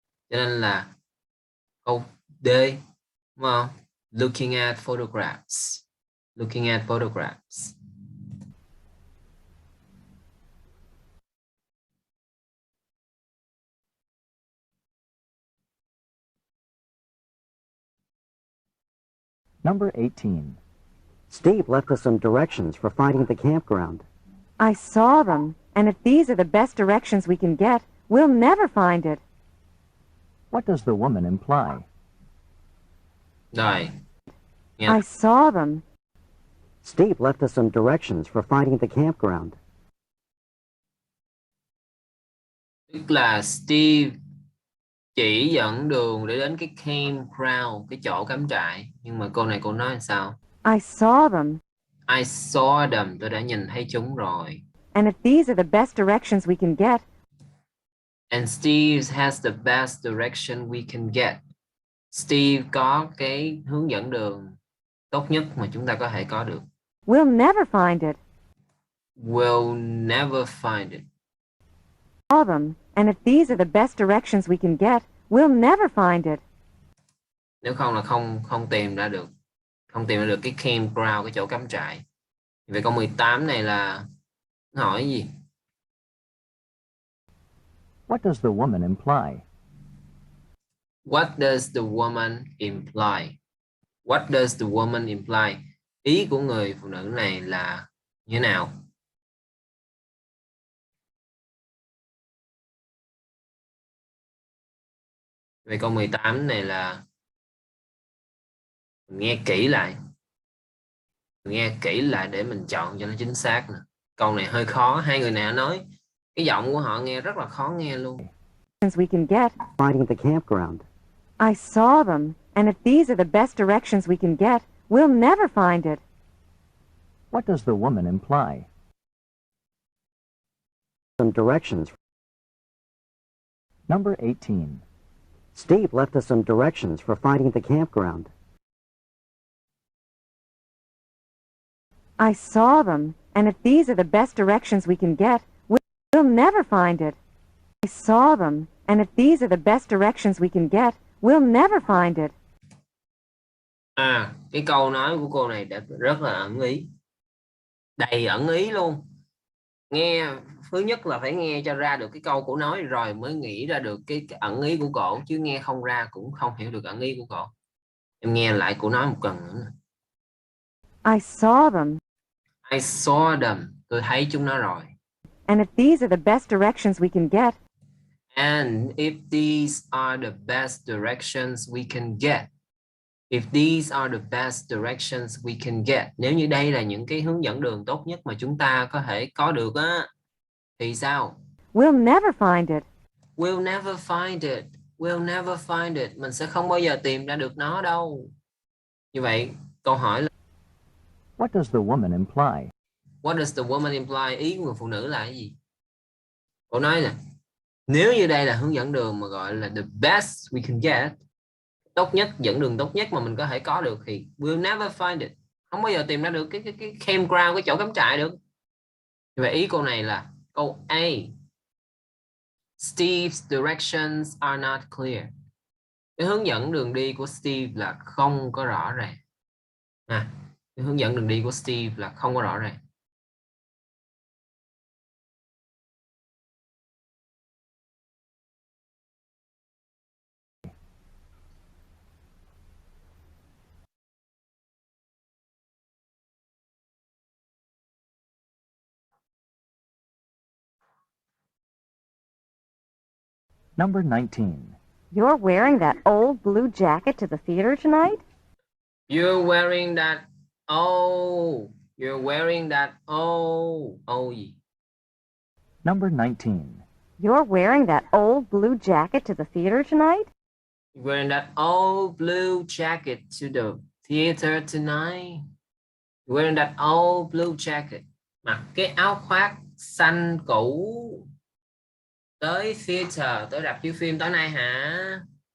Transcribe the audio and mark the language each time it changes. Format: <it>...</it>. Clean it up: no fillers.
<vi>Cho nên là câu D, đúng không?</vi> <en>Looking at photographs. Looking at photographs. Number 18. Steve left us some directions for finding the campground. I saw them, and if these are the best directions we can get, we'll never find it. What does the woman imply?</en> <vi>Rồi.</vi> <en>I saw them. Steve left us some directions for finding the campground.</en> <vi>Tức là Steve chỉ dẫn đường để đến cái campground, cái chỗ cắm trại. Nhưng mà câu này cô nói là sao?</vi> <en>I saw them. I saw them,</en> <vi>tôi đã nhìn thấy chúng rồi.</vi> <en>And if these are the best directions we can get. And Steve has the best direction we can get.</en> <vi>Steve có cái hướng dẫn đường tốt nhất mà chúng ta có thể có được.</vi> <en>We'll never find it. We'll never find it. Saw them, and if these are the best directions we can get, we'll never find it.</en> <vi>Nếu không là không tìm ra được. Không tìm ra được cái campground, cái chỗ cắm trại. Về câu 18 này là hỏi gì?</vi> <en>What does the woman imply? What does the woman imply? What does the woman imply?</en> <vi>Ý của người phụ nữ này là như thế nào? Về câu 18 này là mình nghe kỹ lại. Mình nghe kỹ lại để mình chọn cho nó chính xác nè. Câu này hơi khó, hai người nào nói cái giọng của họ nghe rất là khó nghe luôn.</vi> <en>We can get. Finding the campground. I saw them, and if these are the best directions we can get, we'll never find it. What does the woman imply? Some directions. Number 18. Steve left us some directions for finding the campground. I saw them, and if these are the best directions we can get, we'll never find it. I saw them, and if these are the best directions we can get, we'll never find it.</en> <vi>Cái câu nói của cô này rất là ẩn ý. Đầy ẩn ý luôn. Nghe, thứ nhất là phải nghe cho ra được cái câu cổ nói rồi mới nghĩ ra được cái ẩn ý của cổ, chứ nghe không ra cũng không hiểu được ẩn ý của cổ. Em nghe lại cổ nói một lần nữa.</vi> <en>I saw them. I saw them.</en> <vi>Tôi thấy chúng nó rồi.</vi> <en>And if these are the best directions we can get. And if these are the best directions we can get. If these are the best directions we can get.</en> <vi>Nếu như đây là những cái hướng dẫn đường tốt nhất mà chúng ta có thể có được á, thì sao?</vi> <en>We'll never find it. We'll never find it. We'll never find it.</en> <vi>Mình sẽ không bao giờ tìm ra được nó đâu. Như vậy, câu hỏi là</vi> <en>What does the woman imply? What does the woman imply?</en> <vi>Ý của người phụ nữ là cái gì? Cô nói nè, nếu như đây là hướng dẫn đường mà gọi là</vi> <en>the best we can get,</en> <vi>tốt nhất, dẫn đường tốt nhất mà mình có thể có được, thì</vi> <en>we'll never find it.</en> <vi>Không bao giờ tìm ra được cái campground, cái chỗ cắm trại được. Như vậy ý câu này là câu A.</vi> <en>Steve's directions are not clear.</en> <vi>Cái hướng dẫn đường đi của Steve là không có rõ ràng. Cái hướng dẫn đường đi của Steve là không có rõ ràng.</vi> <en>Number 19. You're wearing that old blue jacket to the theater tonight? You're wearing that. Oh, you're wearing that.</en> <vi>Oh, gì?</vi> <en>Number 19. You're wearing that old blue jacket to the theater tonight? You're wearing that old blue jacket to the theater tonight. You're wearing that old blue jacket.</en> <vi>Mặc cái áo khoác xanh cũ tới theater, tới rạp chiếu phim tối nay hả?</vi>